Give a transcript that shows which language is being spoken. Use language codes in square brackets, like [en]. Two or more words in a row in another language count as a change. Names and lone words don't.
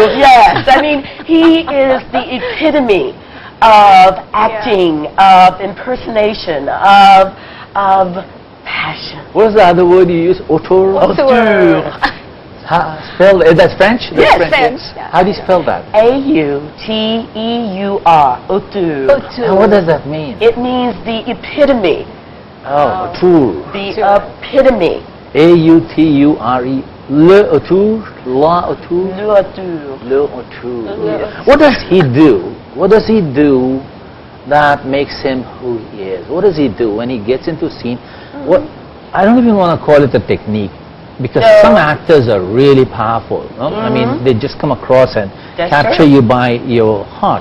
[en] Yes, I mean, he is the epitome of acting, of impersonation, of passion. What's the other word you use? Auteur. Spell. That's French. That's Yes, French. How do you spell that? A-U-T-E-U-R, auteur. And what does that mean? It means the epitome, Oh, auteur. the epitome. A-U-T-U-R-E. [fr] Le auteur. La auteur. L'auteur. Le auteur. [en] What does he do? What does he do that makes him who he is? What does he do when he gets into a scene? What I don't even want to call it a technique, because No. some actors are really powerful. No? I mean, they just come across and That's capture true. you by your heart.